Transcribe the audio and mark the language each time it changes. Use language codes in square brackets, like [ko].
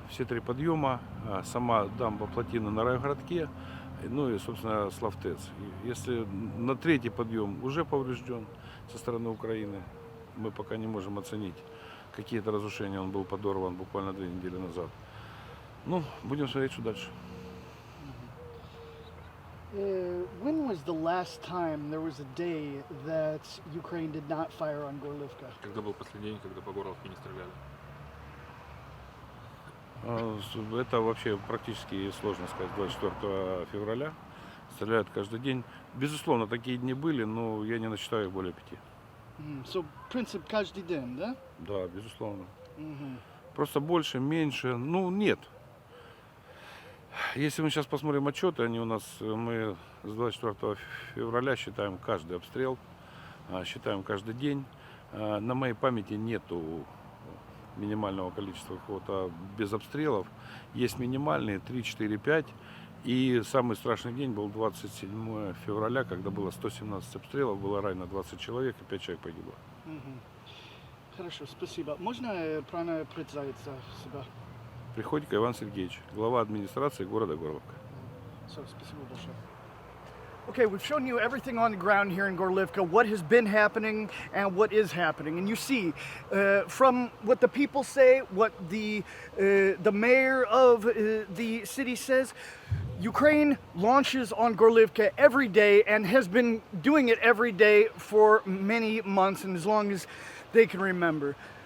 [ru] Все 3 подъема, сама дамба плотины на райгородке, ну и, собственно, Славтец. Если на 3-й подъем уже поврежден со стороны Украины, мы пока не можем оценить какие-то разрушения. Он был подорван буквально 2 недели назад. Ну, будем смотреть, что дальше. [en] When was the last time there was a day that Ukraine did not fire on Gorlovka? [ru] Когда был последний день, когда по Горловке не стреляли? Это вообще практически сложно сказать. 24 февраля стреляют каждый день. Безусловно, такие дни были, но я не насчитаю их более 5. So, принцип каждый день, да? Да, безусловно. Просто больше, меньше, ну нет. Если мы сейчас посмотрим отчеты, они у нас, мы с 24 февраля считаем каждый обстрел, считаем каждый день. На моей памяти нету минимального количества какого-то без обстрелов. Есть минимальные 3, 4, 5. И самый страшный день был 27 февраля, когда было 117 обстрелов, было ранено 20 человек и 5 человек погибло. Хорошо, спасибо. Можно правильно представиться себя? Приходько Иван Сергеевич, глава администрации города Горловка. Спасибо большое. [en] Okay, we've shown you everything on the ground here in Gorlovka, what has been happening and what is happening. And you see, from what the people say, what the mayor of the city says, Ukraine launches on Gorlovka every day and has been doing it every day for many months and as long as they can remember.